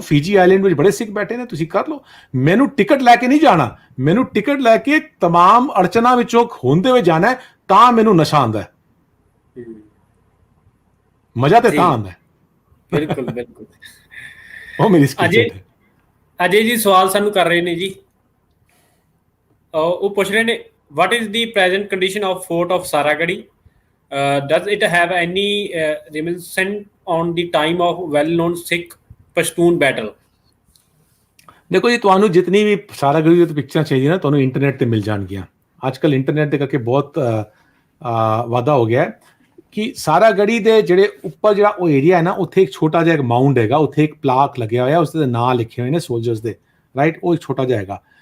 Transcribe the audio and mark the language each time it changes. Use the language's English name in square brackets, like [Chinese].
[Punjabi] ਫੀਜੀ island ਵਿੱਚ ਬੜੇ ਸਿੱਖ ਬੈਠੇ ਨੇ, ਤੁਸੀਂ ਕਰ ਲਓ। ਮੈਨੂੰ ਟਿਕਟ ਲੈ ਕੇ ਨਹੀਂ ਜਾਣਾ, ਮੈਨੂੰ ਟਿਕਟ ਲੈ ਕੇ तमाम ਅੜਚਨਾ ਵਿੱਚੋਂ ਹੁੰਦੇ ਹੋਏ ਜਾਣਾ ਹੈ, ਤਾਂ ਮੈਨੂੰ ਨਸ਼ਾ ਆਉਂਦਾ ਹੈ, ਮਜ਼ਾ ਤੇ ਤਾਂ ਆਉਂਦਾ ਹੈ। ਬਿਲਕੁਲ ਉਹ ਮੇਰੀ ਸਕਿੱਲ ਹੈ। ਅਜੇ ਜੀ ਸਵਾਲ ਸਾਨੂੰ ਕਰ ਰਹੇ ਨੇ ਜੀ, ਉਹ ਪੁੱਛ ਰਹੇ ਨੇ, [English] what is the present condition of fort of Saragadi? Does it have any reminiscence on the time of well-known Sikh Pashtun battle? [Punjabi] ਦੇਖੋ ਜੀ, ਤੁਹਾਨੂੰ ਜਿਤਨੀ ਵੀ ਸਾਰਾਗੜੀ ਦੀ ਪਿਕਚਰਾਂ ਚਾਹੀਦੀਆਂ ਨਾ, ਤੁਹਾਨੂੰ ਇੰਟਰਨੈਟ ਤੇ ਮਿਲ ਜਾਣਗੀਆਂ। ਅੱਜਕੱਲ ਇੰਟਰਨੈਟ ਦੇ ਕਰਕੇ ਬਹੁਤ ਵਾਧਾ ਹੋ ਗਿਆ ਹੈ ਕਿ ਸਾਰਾਗੜੀ ਦੇ ਜਿਹੜੇ ਉੱਪਰ ਜਿਹੜਾ ਉਹ ਏਰੀਆ ਹੈ ਨਾ, ਉੱਥੇ ਇੱਕ ਛੋਟਾ ਜਿਹਾ ਇੱਕ ਮਾਊਂਟ ਹੈਗਾ, ਉੱਥੇ ਇੱਕ ਪਲਾਕ ਲੱਗਿਆ ਹੋਇਆ, ਉਸ ਦੇ ਨਾਂ ਲਿਖੇ ਹੋਏ ਨੇ ਸੋਲਜਰਸ ਦੇ, ਰਾਈਟ, ਉਹ ਇੱਕ ਛੋਟਾ ਜਿਹਾ ਹੈਗਾ।